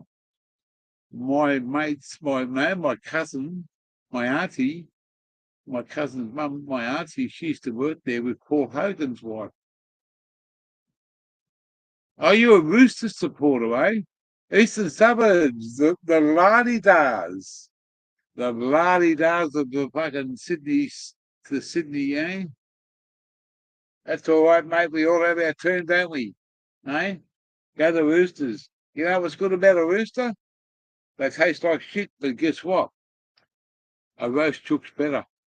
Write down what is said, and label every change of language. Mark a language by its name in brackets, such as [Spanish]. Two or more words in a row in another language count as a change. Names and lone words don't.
[English] My mates, my cousin, my auntie, my cousin's mum, my auntie, she used to work there with Paul Hogan's wife. Are you a Rooster supporter, eh? Eastern Suburbs, the la-di-das. The la-di-das of the fucking Sydney, eh? That's all right, mate. We all have our turn, don't we? Eh? Go the Roosters. You know what's good about a rooster? They taste like shit, but guess what? A roast chook's better.